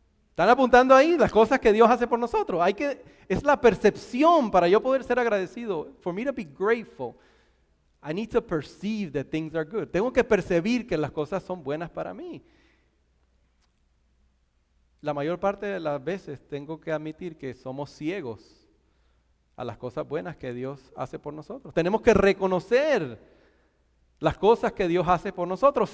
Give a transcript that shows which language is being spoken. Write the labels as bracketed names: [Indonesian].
[Spanish] ¿Están apuntando ahí las cosas que Dios hace por nosotros? Es la percepción para yo poder ser agradecido. [English] For me to be grateful, I need to perceive that things are good. [Spanish] Tengo que percibir que las cosas son buenas para mí. La mayor parte de las veces tengo que admitir que somos ciegos a las cosas buenas que Dios hace por nosotros. Tenemos que reconocer las cosas que Dios hace por nosotros.